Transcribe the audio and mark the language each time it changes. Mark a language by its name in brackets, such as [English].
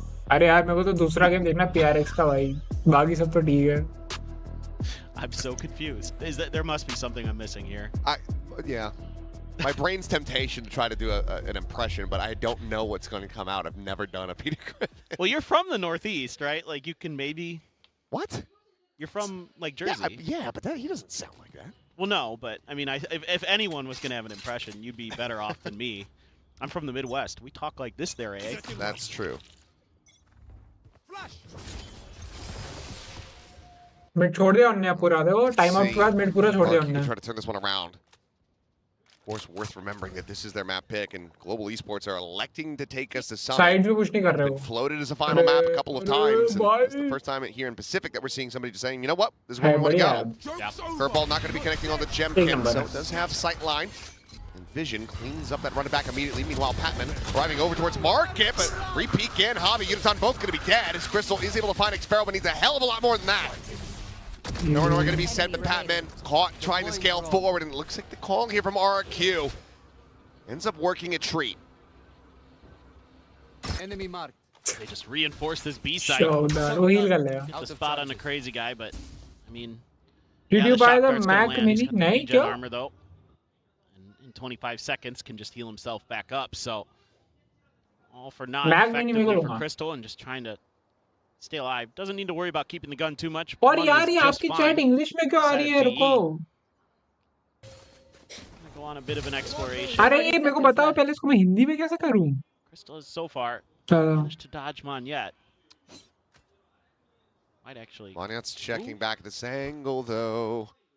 [Hindi] अरे यार मेरे को तो दूसरा गेम देखना PRX का भाई. बाकी सब तो ठीक है. [English] I'm so confused. There must be something I'm missing here. Yeah. My brain's temptation to try to do an impression, but I don't know what's going to come out. I've never done a Peter Griffin. Well, you're from the Northeast, right? You can maybe... What? You're from, Jersey. Yeah, but he doesn't sound like that. Well, no, but, I mean, if anyone was going to have an impression, you'd be better off than me. I'm from the Midwest. We talk like this there, eh? That's true. [Hindi] Mid छोड़ दिया उन्होंने पूरा देखो time out के बाद mid पूरा छोड़ दिया उन्होंने. [English] Try to turn this one around. Of course, worth remembering that this is their map pick, and Global Esports are electing to take us to Summit. [Hindi] Side भी push नहीं कर रहे [English] Been floated as a final map a couple of times, and it's the first time here in Pacific that we're seeing somebody just saying, you know what, this is where we want to go. Yeah. Curveball not going to be connecting on the Gemkin, so it does have sight line. And Vision cleans up that running back immediately. Meanwhile, Patman driving over towards Market, but Repeat and Hobby Uniton both going to be dead, as Crystal is able to find Xparrow, but needs a hell of a lot more than that. Nor going to be sent, but Patman caught trying to scale forward, and it looks like the call here from Rrq ends up working a treat. Enemy marked. They just reinforce this B side. [Hindi] वो heal कर लेगा. [English] Hit the spot on a crazy guy, but I mean. Did you buy the Mac [Hindi] Mini? नहीं क्यों? [English] Armor though. And in 25 seconds can just heal himself back up. So all for not effectively for Crystal and just trying to stay alive. Doesn't need to worry about keeping the gun too much. [Hindi] और यार ये आपकी chat English में क्यों आ रही है? रुको. [English] Go on a bit of an exploration. [Hindi] अरे ये मेरे को बताओ पहले इसको मैं हिंदी में कैसे करूँ? [English] Crystal is so far managed to dodge Monyet. Might actually. Monyet's checking back at this angle though.